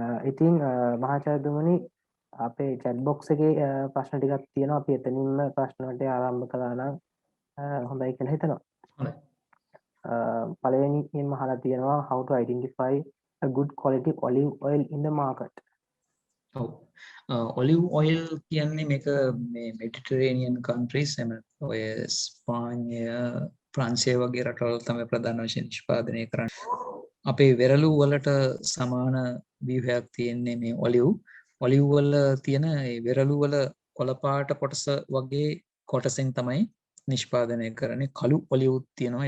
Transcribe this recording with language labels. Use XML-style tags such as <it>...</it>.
<si>ඉතින් මහාචාර්යතුමනි අපේ chat box එකේ ප්‍රශ්න ටිකක් තියෙනවා. අපි එතනින්ම ප්‍රශ්න වලට ආරම්භ කළා නම් හොඳයි කියලා හිතනවා. හොඳයි. පළවෙනියෙන්ම අහලා තියෙනවා</si> <en>how to identify a good quality olive oil in the market.</en> <si>ඔව්. ඔලිව් ඔයිල් කියන්නේ මේක මේ මෙඩිටරේනියන් කන්ට්‍රීස් එම ඔය ස්පාඤ්ඤය ප්‍රංශය වගේ රටවල් තමයි ප්‍රධාන වශයෙන් නිෂ්පාදනය කරන්නේ. අපේ වෙරළු වලට සමාන ව්‍යුහයක් තියෙන්නේ මේ ඔලිව්. ඔලිව් වල තියෙන ඒ වෙරළු වල කොළ පාට කොටස වගේ කොටසෙන් තමයි නිෂ්පාදනය කරන්නේ. කළු ඔලිව් තියෙනවා.</si>